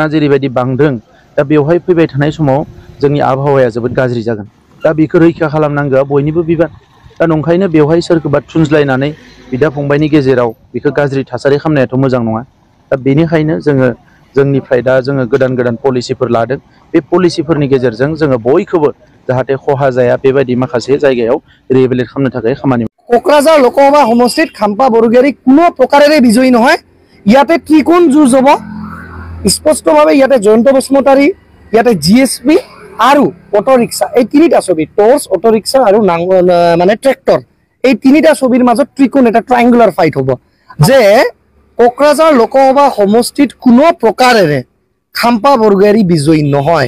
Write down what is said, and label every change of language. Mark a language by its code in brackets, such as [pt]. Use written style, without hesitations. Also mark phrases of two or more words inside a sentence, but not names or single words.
[brx] जेरैबायदि बांदों दा बेवहाय फैबाय थानाय समाव जोंनि आबहावाया जोबोद गाज्रि जागोन दा बेखौ रैखा खालामनांगौआ बयनिबो बिबान दा नंखायनो बेवहाय सोरखौबा थुनज्लायनानै बिदा फंबायनि गेजेराव बेखौ गाज्रि थासारि खालामनायाथ' मोजां नङा दा बेनिखायनो जोंनिफ्राय दा जोङो गोदान पलिसिफोर लादों बे पलिसिफोरनि गेजेरजों जोङो बयखौबो जाहाथे खहा जाया बेबायदि माखासे जायगायाव रिहेबिलिट खालामनो थाखाय खामानि [as] কোকৰাঝাৰ লোকসভা সমষ্টিত খাম্পা বৰগোহাঁই কোনো প্ৰকাৰেৰে বিজয়ী নহয় ইয়াতে ত্ৰিকোণ যুঁজ হ'ব স্পষ্টভাৱে ইয়াতে জয়ন্ত বসুমতাৰী ইয়াতে জিএছপি আৰু [en] auto rickshaw [as] এই তিনিটা ছবি টৰ্চ [en] auto rickshaw [as] আৰু মানে ট্ৰেক্টৰ এই তিনিটা ছবিৰ মাজত ত্ৰিকোণ এটা [en] triangular fight [as] হ'ব যে কোকৰাঝাৰ লোকসভা সমষ্টিত কোনো প্ৰকাৰেৰে খাম্পা বৰগোহাঁই বিজয়ী নহয়।